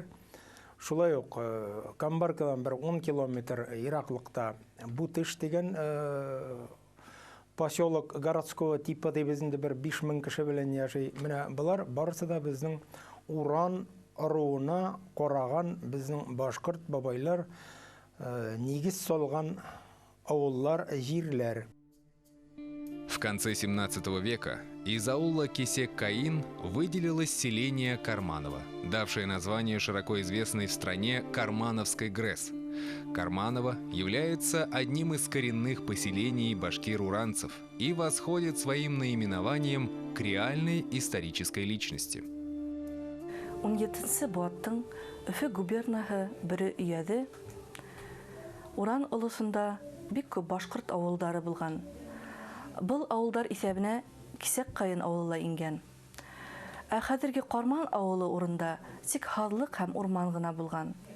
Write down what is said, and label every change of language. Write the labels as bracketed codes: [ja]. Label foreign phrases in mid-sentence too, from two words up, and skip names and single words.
[tt] Шулай ук Камбаркадан бер 10 километр ераклыкта Бутыш дигән [ru] поселок городского типа [tt] дибезендә бер 5000 кеше белән яши. Менә булар барысы да безнең Уран ыруына караган безнең башкорт бабайлар нигез салган авыллар, җирләр. [ru] В конце 17 века из аула Кесек-Каин выделилось селение Карманово, давшее название широко известной в стране Кармановской ГРЭС. Карманово является одним из коренных поселений башкир-уранцев и восходит своим наименованием к реальной исторической личности. [ba] 17 буаттың Өфе губернаһы бире өйәде Уран олысында бик күп башкорт авылдары булган. Был авылдар исәбенә Кисек-Каин авылы ингән. Ә хәзерге Карман авылы урында тик халык һәм урман гына булган.